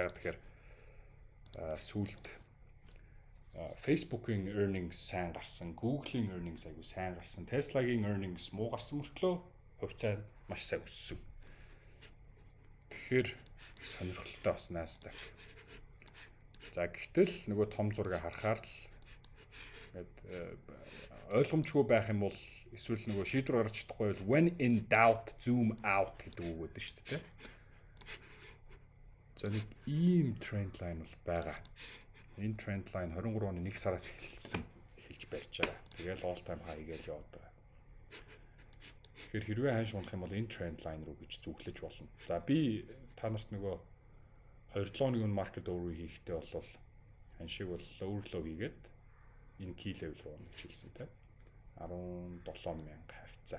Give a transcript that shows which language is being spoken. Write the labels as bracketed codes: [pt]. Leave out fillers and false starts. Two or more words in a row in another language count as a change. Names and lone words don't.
[mn] Ягаад тэгэхээр сүүлд Facebook-ийн earnings сайн гарсан, Google-ийн earnings айгүй сайн гарсан, Tesla-гийн earnings муу гарсан мөртлөө хувьцаа маш сайн өссөн. Тэгэхээр сонирхолтой бас Nasdaq. За гэтэл нөгөө том зургийг харахаар л ингээд ойлгомжгүй байх юм бол эсвэл нөгөө шийдвэр гаргаж чадахгүй бол [en] when in doubt zoom out [mn] гэдэг үг өгдөө шүү дээ. За нэг ийм [en] trend line [mn] бол байгаа. Энэ [en] trend line [mn] 23 оны 1 сараас эхэлж барьж байгаа. Тэгэл [en] all time high [mn] гээл яваад байгаа. Тэгэхээр хэрвээ ханш унах юм бол энэ [en] trend line [mn] руу гэж зүглэж болно. За би та нарт нөгөө 2-7 хоногийн [en] market over [mn] хийхдээ бол ханшиг бол [en] lower low [mn] хийгээд энэ [en] key level [mn] руу гэж хэлсэн те 17,000 хавцаа.